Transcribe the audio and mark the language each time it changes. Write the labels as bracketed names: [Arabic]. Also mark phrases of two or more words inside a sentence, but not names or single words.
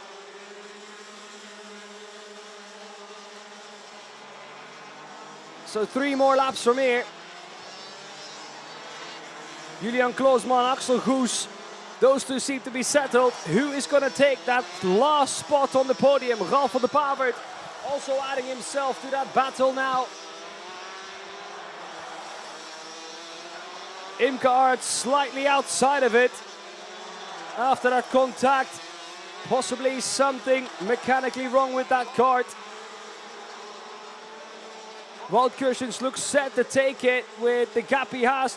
[English] So 3 more laps from here. Julian Kloosman, Axel Goes, those two seem to be settled. Who is going to take that last spot on the podium? Ralf van der Pavert also adding himself to that battle now. Imke Arts slightly outside of it after that contact. Possibly something mechanically wrong with that kart. Wout Kershens looks set to take it with the gap he has.